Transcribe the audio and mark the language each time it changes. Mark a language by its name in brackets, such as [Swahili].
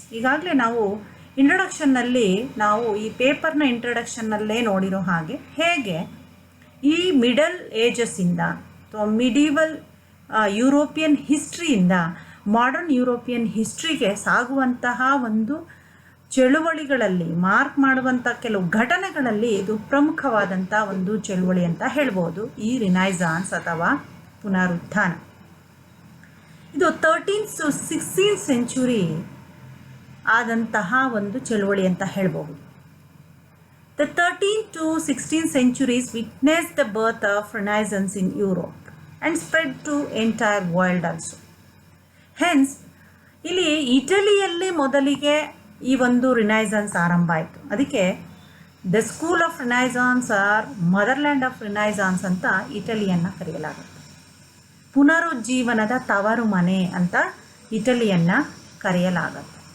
[Kannada] ಈಗಾಗಲೇ ನಾವು ಇಂಟ್ರೊಡಕ್ಷನ್ನಲ್ಲಿ ನಾವು ಈ ಪೇಪರ್ನ ಇಂಟ್ರೊಡಕ್ಷನ್ನಲ್ಲೇ ನೋಡಿರೋ ಹಾಗೆ ಹೇಗೆ ಈ ಮಿಡಲ್ ಏಜಸ್ಸಿಂದ ಅಥವಾ ಮಿಡೀವಲ್ ಯುರೋಪಿಯನ್ ಹಿಸ್ಟ್ರಿಯಿಂದ ಮಾಡರ್ನ್ ಯುರೋಪಿಯನ್ ಹಿಸ್ಟ್ರಿಗೆ ಸಾಗುವಂತಹ ಒಂದು ಚಳುವಳಿಗಳಲ್ಲಿ ಮಾರ್ಕ್ ಮಾಡುವಂಥ ಕೆಲವು ಘಟನೆಗಳಲ್ಲಿ ಇದು ಪ್ರಮುಖವಾದಂಥ ಒಂದು ಚಳುವಳಿ ಅಂತ ಹೇಳ್ಬೋದು ಈ ರಿನೈಸಾನ್ಸ್ ಅಥವಾ ಪುನರುತ್ಥಾನ. ಇದು 13th to 16th ಸೆಂಚುರಿ ಆದಂತಹ ಒಂದು ಚಳುವಳಿ ಅಂತ ಹೇಳ್ಬೋದು. [English] The 13th to 16th centuries witnessed the birth of Renaissance in Europe and spread to entire world also. [Kannada] Hence ಇಲ್ಲಿ ಇಟಲಿಯಲ್ಲಿ ಮೊದಲಿಗೆ ಈ ಒಂದು ರಿನೈಸಾನ್ಸ್ ಆರಂಭ ಆಯಿತು. ಅದಕ್ಕೆ [English] the school of renaissance [Kannada] R motherland of Renaissance ಅಂತ ಇಟಲಿಯನ್ನು ಕರೆಯಲಾಗುತ್ತೆ. ಪುನರುಜ್ಜೀವನದ ತವರು ಮನೆ ಅಂತ ಇಟಲಿಯನ್ನು ಕರೆಯಲಾಗುತ್ತೆ.